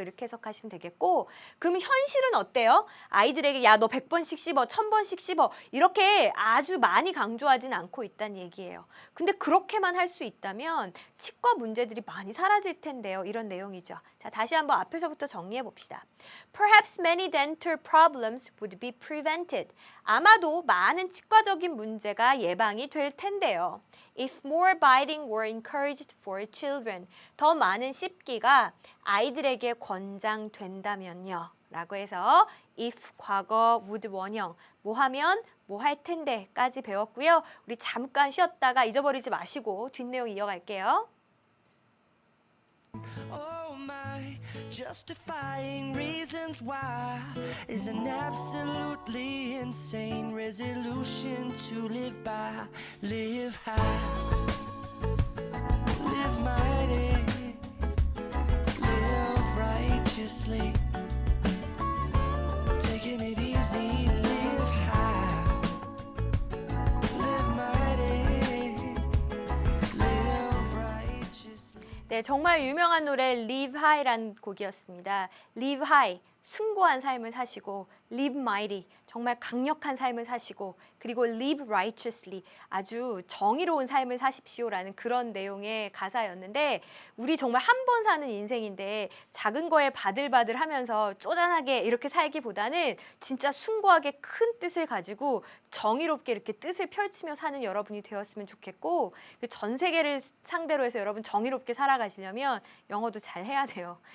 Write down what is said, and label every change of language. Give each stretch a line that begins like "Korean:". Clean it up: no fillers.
Korean: 이렇게 해석하시면 되겠고 그럼 현실은 어때요? 아이들에게 야 너 100번씩 씹어, 1000번씩 씹어 이렇게 아주 많이 강조하진 않고 있다는 얘기예요. 근데 그렇게만 할 수 있다면 치과 문제들이 많이 사라질 텐데요. 이런 내용이죠. 자, 다시 한번 앞에서부터 정리해 봅시다.
English: Perhaps many dental problems would be prevented.
Korean: 아마도 많은 치과적인 문제가 예방이 될 텐데요.
English: If more biting were encouraged for children.
Korean: 더 많은 씹기가 아이들에게 권장된다면요. 라고 해서 if 과거 would 원형 뭐 하면 뭐 할 텐데까지 배웠고요. 우리 잠깐 쉬었다가 잊어버리지 마시고 뒷내용 이어갈게요.
English: Oh my, justifying reasons why is an absolutely insane resolution to live by. Live high, live mighty, live righteously, taking it easy, live high, live mighty, live righteously.
Korean: 네, 정말 유명한 노래 Live High라는 곡이었습니다. Live High, 숭고한 삶을 사시고 Live Mighty, 정말 강력한 삶을 사시고 그리고 Live Righteously, 아주 정의로운 삶을 사십시오라는 그런 내용의 가사였는데 우리 정말 한 번 사는 인생인데 작은 거에 바들바들 하면서 쪼잔하게 이렇게 살기보다는 진짜 숭고하게 큰 뜻을 가지고 정의롭게 이렇게 뜻을 펼치며 사는 여러분이 되었으면 좋겠고 전 세계를 상대로 해서 여러분 정의롭게 살아가시려면 영어도 잘 해야 돼요.